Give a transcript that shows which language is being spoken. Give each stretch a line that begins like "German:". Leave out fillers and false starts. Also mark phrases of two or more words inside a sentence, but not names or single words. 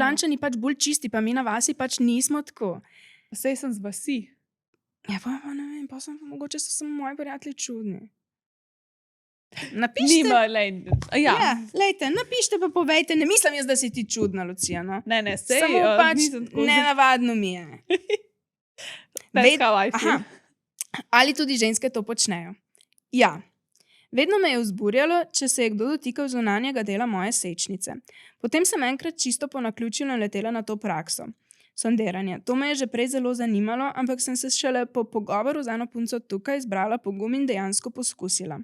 Slovenian: Ljubljančani pač bolj čisti, pa mi na vasi pač nismo tako. Sej sem z vasi. Ja, pa ne vem, mogoče so samo moji prijatelji čudni. Napišite. Nima, lej, ja. Ja, lejte, napišite pa povejte, ne mislim jaz, da si ti čudna, Lucija. No? Ne, sej, Samo pač nisem tako nenavadno mi je.
English: That's how I feel.
Slovenian: Aha. Ali tudi ženske to počnejo? Ja. Vedno me je vzburjalo, če se je kdo dotikal zunanjega dela moje sečnice. Potem sem enkrat čisto po naključju naletela na to prakso. Sondiranje. To me je že prej zelo zanimalo, ampak sem se šele po pogovoru z eno punco tukaj zbrala pogum in dejansko poskusila.